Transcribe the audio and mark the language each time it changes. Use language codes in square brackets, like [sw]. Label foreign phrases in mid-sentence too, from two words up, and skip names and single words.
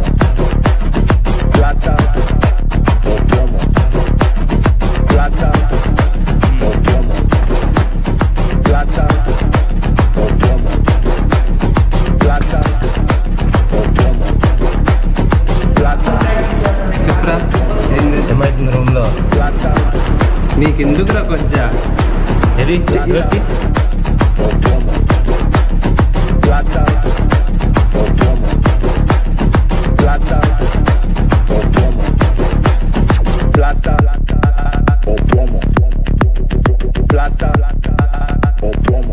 [es] Plata o plomo. Plata o plomo. Plata o plomo. Plata o plomo. Plata. [te] చెప్పరా ఏమైతుంది రూమ్ లో? [es] Plata [te] నీకెందుకురా కొజ్జా [es] o plomo. Plata o plomo. Plata o plomo. Plata o plomo. Plata o plomo.